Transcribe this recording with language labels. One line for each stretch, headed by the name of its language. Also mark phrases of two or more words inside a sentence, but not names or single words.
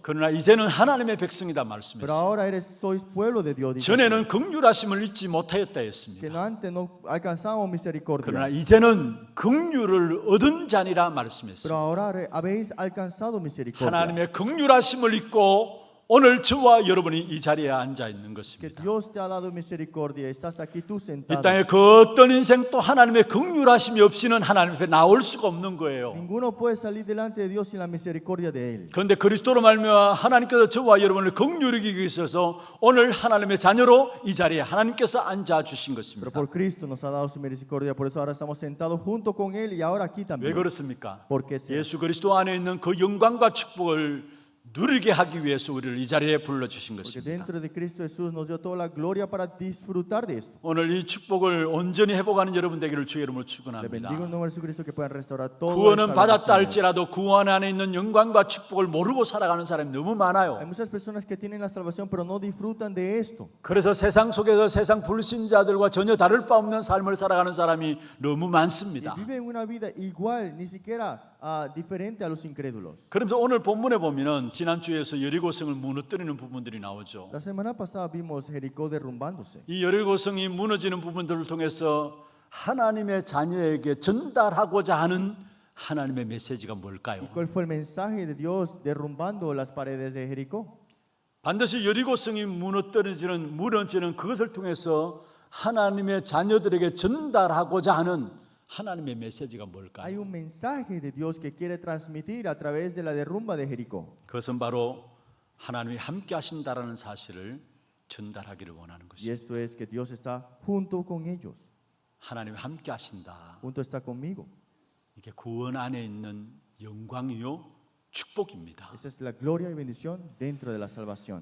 Korean: 그러나 이제는 하나님의 백성이다
Spanish: pero
Korean: 말씀했어요.
Spanish: ahora sois pueblo de Dios. Dice así.
Korean: 전에는 긍휼하심을 잊지 못하였다
Spanish: Que
Korean: 했습니다.
Spanish: no antes no alcanzamos misericordia,
Korean: 그러나 이제는 긍휼을 얻은 자니라
Spanish: pero
Korean: 말씀했어요.
Spanish: ahora habéis alcanzado misericordia.
Korean: 하나님의 긍휼하심을 잊고 오늘 저와 여러분이 이 자리에 앉아 있는
Spanish: Que
Korean: 것입니다.
Spanish: Dios te ha dado misericordia. Estás aquí tú
Korean: 이
Spanish: sentado.
Korean: 땅에 그 어떤 인생 또 하나님의 긍휼하심이 없이는 하나님 앞에 나올 수가 없는 거예요.
Spanish: Ninguno puede salir delante de Dios sin la misericordia de Él.
Korean: 그런데 그리스도로 말미암아 하나님께서 저와 여러분을 긍휼히 여기기 위해서 오늘 하나님의 자녀로 이 자리에 하나님께서 앉아 주신
Spanish: Pero
Korean: 것입니다.
Spanish: por Cristo nos ha dado su misericordia. Por eso ahora estamos sentados junto con Él y ahora aquí
Korean: 왜
Spanish: también.
Korean: 그렇습니까?
Spanish: Porque
Korean: 예수 그리스도 안에 있는 그 영광과 축복을 누리게 하기 위해서 우리를 이 자리에 불러주신
Spanish: Porque
Korean: 것입니다.
Spanish: dentro de Cristo Jesús nos dio toda la gloria para disfrutar de esto.
Korean: 오늘 이 축복을 온전히 회복하는 여러분 되기를 주의 이름으로
Spanish: Le
Korean: 축원합니다.
Spanish: bendigo en nombre de Jesucristo que puedan restaurar todo.
Korean: 구원은 받았다 할지라도 구원 안에 있는 영광과 축복을 모르고 살아가는 사람이 너무
Spanish: Hay
Korean: 많아요.
Spanish: muchas personas que tienen la salvación pero no disfrutan de esto.
Korean: 그래서 세상 속에서 세상 불신자들과 전혀 다를 바 없는 삶을 살아가는 사람이 너무
Spanish: Y
Korean: 많습니다.
Spanish: viven una vida igual, ni siquiera diferente a los incrédulos.
Korean: 그러면서 오늘 본문에 보면은 지난주에서 여리고성을 무너뜨리는 부분들이 나오죠.
Spanish: La semana pasada vimos Jericó derrumbándose.
Korean: 이 여리고성이 무너지는 부분들을 통해서 하나님의 자녀에게 전달하고자 하는 하나님의 메시지가 뭘까요?
Spanish: ¿Y cuál fue el mensaje de Dios derrumbando las paredes de Jericó?
Korean: 반드시 여리고성이 무너지는 그것을 통해서 하나님의 자녀들에게 전달하고자 하는 하나님의 메시지가 뭘까요?
Spanish: Hay un mensaje de Dios que quiere transmitir a través de la derrumba de Jericó.
Korean: 그것은 바로 하나님이 함께 하신다라는 사실을 전달하기를 원하는
Spanish: Y
Korean: 것입니다.
Spanish: esto es que Dios está junto con ellos,
Korean: 하나님이 함께 하신다.
Spanish: junto está conmigo.
Korean: 이게 구원 안에 있는 영광이요 축복입니다.
Spanish: Esa es la gloria y bendición dentro de la salvación.